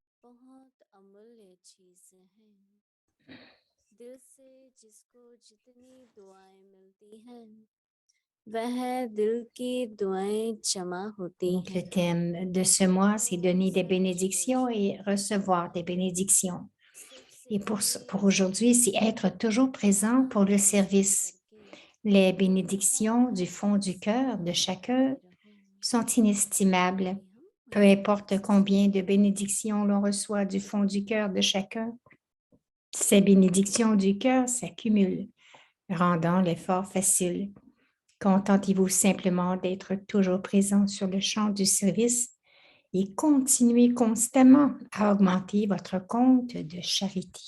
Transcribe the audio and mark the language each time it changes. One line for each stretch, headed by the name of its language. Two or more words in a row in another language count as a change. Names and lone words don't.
Hindi: बहुत अमूल्य चीजें हैं। दिल से जिसको जितनी दुआएं मिलती हैं, वह दिल की दुआएं जमा होती
French: Donc, le
Hindi: हैं।
French: thème de ce mois, c'est
Hindi: तो
French: donner des
Hindi: सहज
French: bénédictions et
Hindi: होकर
French: recevoir des bénédictions.
Hindi: सबसे
French: Et
Hindi: पहले
French: pour aujourd'hui, c'est être toujours présent pour le
Hindi: महसूस
French: service.
Hindi: करके
French: Les
Hindi: बाबा
French: bénédictions du
Hindi: का
French: fond du cœur de chacun
Hindi: आभारी रहूं
French: sont inestimables.
Hindi: कि हम
French: Peu
Hindi: उनके
French: importe
Hindi: पास
French: combien de bénédictions l'on reçoit du fond du cœur de chacun, ces bénédictions du cœur s'accumulent, rendant l'effort facile. Contentez-vous simplement d'être toujours présent sur le champ du service et continuez constamment à augmenter votre compte de charité.